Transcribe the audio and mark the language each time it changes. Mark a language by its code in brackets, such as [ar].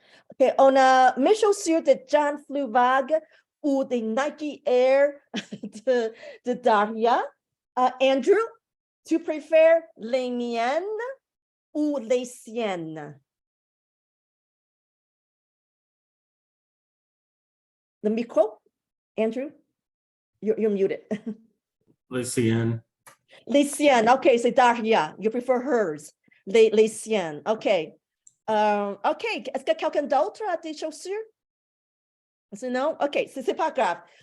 [fr] OK, on a mes chaussures de Jan Fluvag ou des Nike Air de Daria. Andrew, tu préfères les miennes ou les siennes? [en] The micro, Andrew, you're muted. [fr] Les siennes. Les siennes, OK, c'est Daria. [en] You prefer hers. [fr] Les siennes, OK. OK, est-ce que quelqu'un d'autre a des chaussures? Sinon, OK, c'est pas grave.